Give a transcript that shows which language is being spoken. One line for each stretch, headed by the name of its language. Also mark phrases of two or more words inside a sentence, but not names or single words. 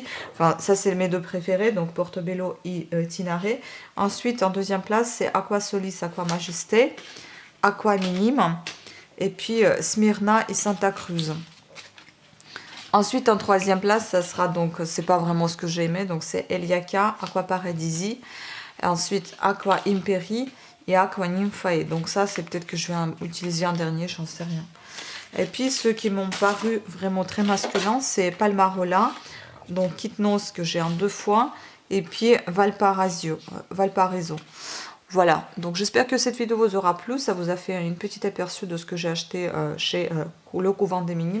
French: Enfin, ça c'est mes deux préférés, donc Portobello et Tinare. Ensuite, en deuxième place, c'est Aqua Solis, Aqua Majesté, Aqua Minime, et puis Smyrna et Santa Cruz. Ensuite, en troisième place, ça sera donc, c'est pas vraiment ce que j'ai aimé, donc c'est Eliaka, Aqua Paradisi, ensuite Aqua Imperi et Aqua Nymphae. Donc ça, c'est peut-être que je vais utiliser en dernier, j'en sais rien. Et puis, ceux qui m'ont paru vraiment très masculins, c'est Palmarola, donc Kitnos que j'ai en 2 fois, et puis Valparaiso. Voilà, donc j'espère que cette vidéo vous aura plu, ça vous a fait une petite aperçu de ce que j'ai acheté chez Le Couvent des Minimes.